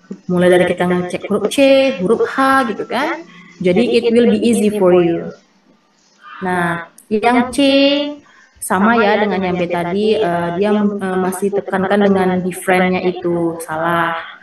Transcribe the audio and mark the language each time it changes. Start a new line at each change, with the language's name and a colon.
Indonesian: Mulai dari kita ngecek huruf C, huruf H gitu kan.
English: Jadi it will be easy for you.
Indonesian: Nah, yang C sama ya dengan yang B tadi, dia masih tekankan dengan different-nya itu salah.